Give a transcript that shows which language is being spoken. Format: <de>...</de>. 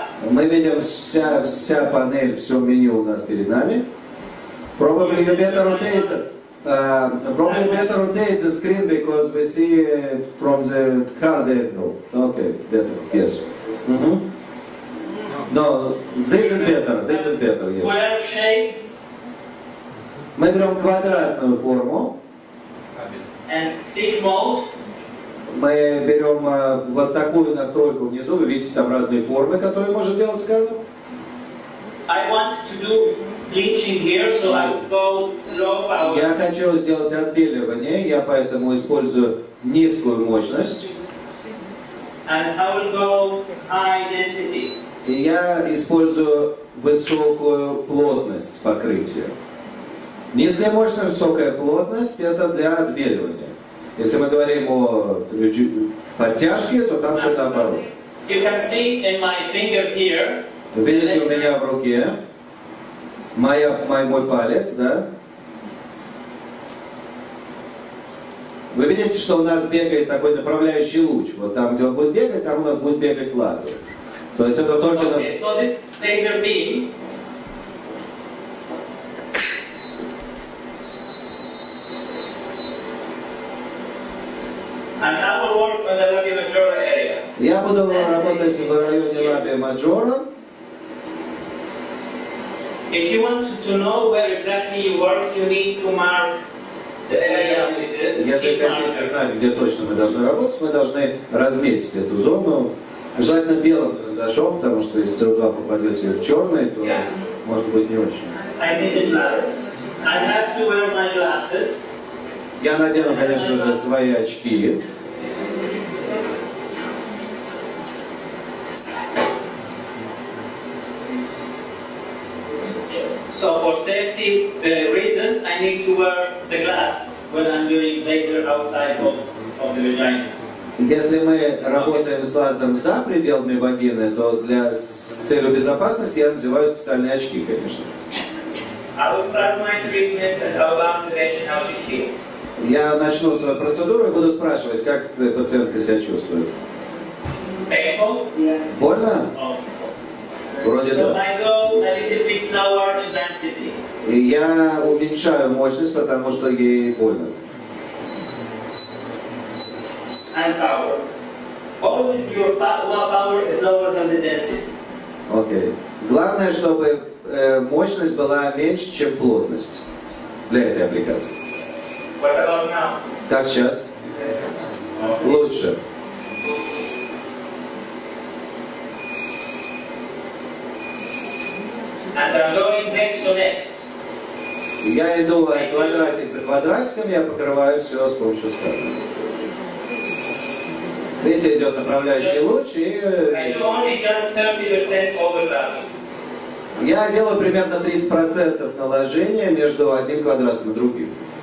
<ru>Мы видим вся панель, все меню у нас перед нами.</ru> <en>Probably you better rotate the screen because we see it from the card angle. Okay, better, yes. No, this is better, yes.</en> <ru>Мы берем квадратную форму.</ru> <en>And thick mode.</en> <ru>Мы берем вот такую настройку внизу, вы видите там разные формы, которые может делать сканер.</ru> <en>I want to do bleaching here, so I will go low power.</en> <ru>Я хочу сделать отбеливание, я поэтому использую низкую мощность.</ru> <en>And I will go high density.</en> <ru>И я использую высокую плотность покрытия. Низкая мощность, высокая плотность – это для отбеливания. Если мы говорим о подтяжке, то там все наоборот.</ru> <en>You can see in my finger here.</en> <ru>Вы видите у меня в руке мой палец, да? Вы видите, что у нас бегает такой направляющий луч. Вот там, где он будет бегать, там у нас будет бегать лазер. То есть это только...</ru> <en>Okay, so this laser beam and I will work on the labia majora area.</en> <ru>Я буду работать в районе лабия маджора.</ru> <en>If you want to know where exactly you work, you need to mark the area with the</en> <ru>Если</ru> <en>skin</en> <ru>хотите</ru> <en>marker.</en> <ru>знать, где точно мы должны работать, мы должны разметить эту зону. Желательно белым карандашом, потому что если СО2 попадете в черный, то может быть не очень.</ru> <en>I need a glass. I have to wear my glasses.</en> <ru>Я надену, конечно же, свои очки.</ru> <en>So for safety reasons, I need to wear the glass when I'm doing laser outside of the vagina.</en> <ru>Если мы работаем с лазером за пределами вагины, то с целью безопасности я надеваю специальные очки, конечно.</ru> <en>I will start my treatment and I will ask the patient how she feels.</en> <ru>Я начну свою процедуру и буду спрашивать, как пациентка себя чувствует.</ru> <en>Painful?</en> <ru>Больно? Oh. Вроде</ru> <en>So</en> <ru>да.</ru> <en>I go a little bit lower intensity.</en> <ru>И я уменьшаю мощность, потому что ей больно.</ru> <en>And power. Always your power is lower than the density.</en> <ru>Окей. Главное, чтобы мощность была меньше, чем плотность для этой аппликации.</ru> <en>What about now?</en> <ru>Как сейчас? Лучше.</ru> <en>I'm going next to next.</en> <ru>Я иду квадратик за квадратиком, я покрываю все с помощью скала. Видите, идет направляющий луч и...</ru> <en>I do only just 30% overlapping.</en> <ru>Я делаю примерно 30% наложения между одним квадратом и другим.</ru>